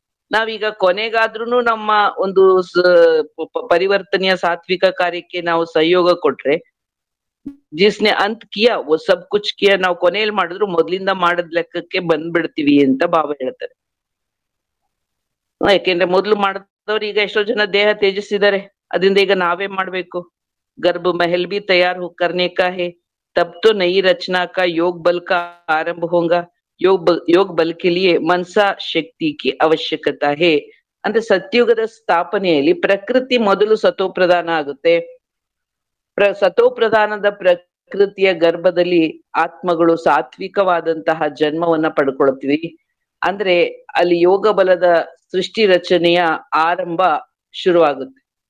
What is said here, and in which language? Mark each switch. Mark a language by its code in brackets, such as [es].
[kn] ನಾವೀಗ ಕೊನೆಗಾದ್ರೂ ನಮ್ಮ ಒಂದು ಪರಿವರ್ತನೆಯ ಸಾತ್ವಿಕ ಕಾರ್ಯಕ್ಕೆ ನಾವು ಸಹಯೋಗ ಕೊಟ್ರೆ, [hi] ಜಿಸ್ನೆ ಅಂತ್ ಕಿಯಾ वो सब कुछ किया [kn] ನಾವು ಕೊನೆಯಲ್ಲಿ ಮಾಡಿದ್ರು ಮೊದ್ಲಿಂದ ಮಾಡದ್ ಲೆಕ್ಕಕ್ಕೆ ಬಂದ್ಬಿಡ್ತೀವಿ ಅಂತ ಬಾಬಾ ಹೇಳ್ತಾರೆ. ಯಾಕೆಂದ್ರೆ ಮೊದ್ಲು ಮಾಡಿದವ್ರು ಈಗ ಎಷ್ಟೋ ಜನ ದೇಹ ತ್ಯಜಿಸಿದ್ದಾರೆ, ಅದರಿಂದ ಈಗ ನಾವೇ ಮಾಡ್ಬೇಕು. [hi] गर्भ महल भी तैयार करने का है, तब तो नई रचना का योग बल का आरंभ होगा. योग बल के लिए मनसा ಶಕ್ತಿ की ಅವಶ್ಯಕತೆ है. [kn] ಅಂದ್ರೆ ಸತ್ಯುಗದ ಸ್ಥಾಪನೆಯಲ್ಲಿ ಪ್ರಕೃತಿ ಮೊದಲು ಸತೋಪ್ರಧಾನ ಆಗುತ್ತೆ. ಸತೋಪ್ರಧಾನದ ಪ್ರಕೃತಿಯ ಗರ್ಭದಲ್ಲಿ ಆತ್ಮಗಳು ಸಾತ್ವಿಕವಾದಂತಹ ಜನ್ಮವನ್ನ ಪಡ್ಕೊಳ್ತೀವಿ. ಅಂದ್ರೆ ಅಲ್ಲಿ ಯೋಗ ಬಲದ ಸೃಷ್ಟಿ ರಚನೆಯ ಆರಂಭ ಶುರುವಾಗುತ್ತೆ.